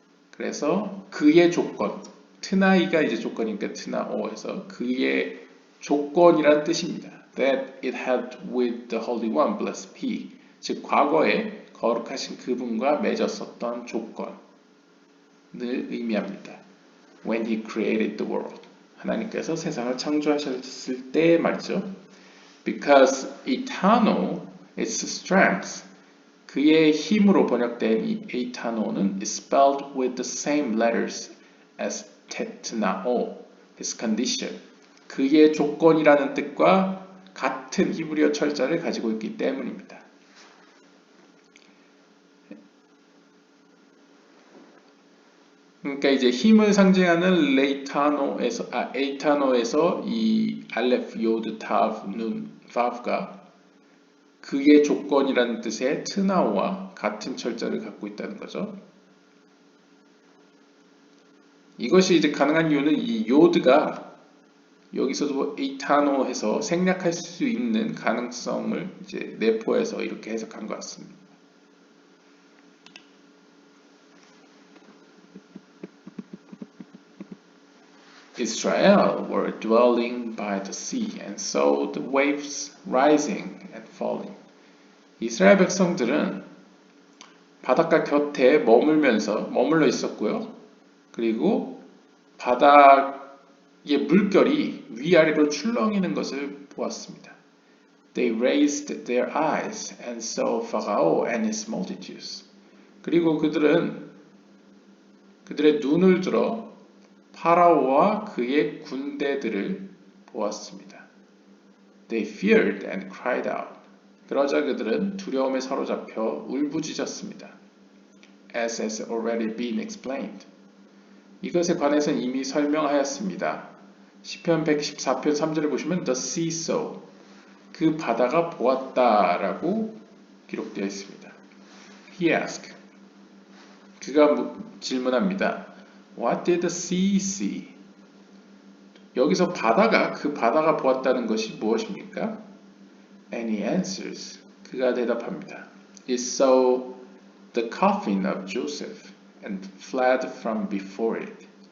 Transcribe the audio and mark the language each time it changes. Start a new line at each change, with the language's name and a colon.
Korean: 그래서 그의 조건, 트나이가 이제 조건이니까 트나오에서 그의 조건이란 뜻입니다.
English: That it had with the Holy One, blessed be.
Korean: 즉 과거에 거룩하신 그분과 맺었었던 조건을 의미합니다.
English: When He created the world.
Korean: 하나님께서 세상을 창조하셨을 때 말이죠.
English: Because eternal, its strength.
Korean: 그의 힘으로 번역된 이 에이타노는
English: is spelled with the same letters as tetnao, his condition.
Korean: 그의 조건이라는 뜻과 같은 히브리어 철자를 가지고 있기 때문입니다. 그러니까 이제 힘을 상징하는 에이타노에서 이 알레프 요드 타브 눈 바브가 그의 조건이라는 뜻의 트나오와 같은 철자를 갖고 있다는 거죠. 이것이 이제 가능한 이유는 이 요드가 여기서도 에이타노해서 생략할 수 있는 가능성을 이제 내포해서 이렇게 해석한 것 같습니다.
English: Israel were dwelling by the sea and saw the waves rising and falling.
Korean: 이스라엘 백성들은 바닷가 곁에 머물러 있었고요. 그리고 바닥의 물결이 위아래로 출렁이는 것을 보았습니다.
English: They raised their eyes and saw Pharaoh and his multitudes.
Korean: 그리고 그들의 눈을 들어 파라오와 그의 군대들을 보았습니다.
English: They feared and cried out.
Korean: 그러자 그들은 두려움에 사로잡혀 울부짖었습니다.
English: As has already been explained.
Korean: 이것에 관해서는 이미 설명하였습니다. 시편 114편 3절을 보시면
English: The sea saw.
Korean: 그 바다가 보았다라고 기록되어 있습니다.
English: He asked.
Korean: 그가 질문합니다.
English: What did the sea see?
Korean: 여기서 그 바다가 보았다는 것이 무엇입니까?
English: And he answers.
Korean: 그가 대답합니다.
English: It saw the coffin of Joseph and fled from before it.